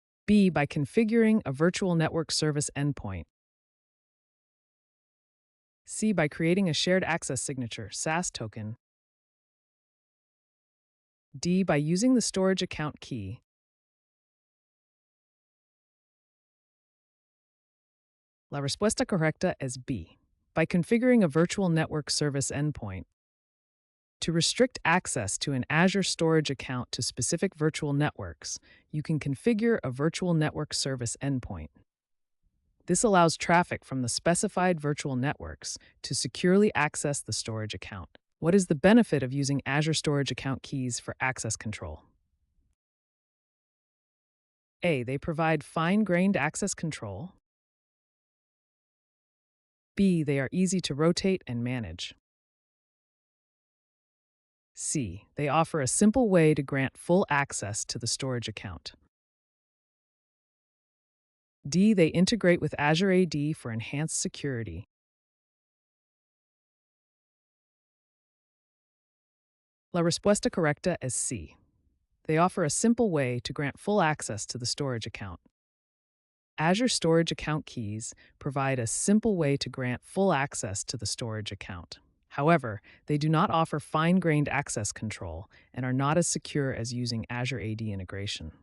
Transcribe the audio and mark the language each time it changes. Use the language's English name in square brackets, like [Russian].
[English] B. By configuring a virtual network service endpoint. C. By creating a shared access signature, SAS token. D. By using the storage account key. [Spanish] La respuesta correcta es B. [English] By configuring a virtual network service endpoint. To restrict access to an Azure storage account to specific virtual networks, you can configure a virtual network service endpoint. This allows traffic from the specified virtual networks to securely access the storage account. What is the benefit of using Azure storage account keys for access control? A. They provide fine-grained access control. B. They are easy to rotate and manage. C. They offer a simple way to grant full access to the storage account. D. They integrate with Azure AD for enhanced security. [Spanish] La respuesta correcta es C. [English] They offer a simple way to grant full access to the storage account. Azure storage account keys provide a simple way to grant full access to the storage account. However, they do not offer fine-grained access control and are not as secure as using Azure AD integration.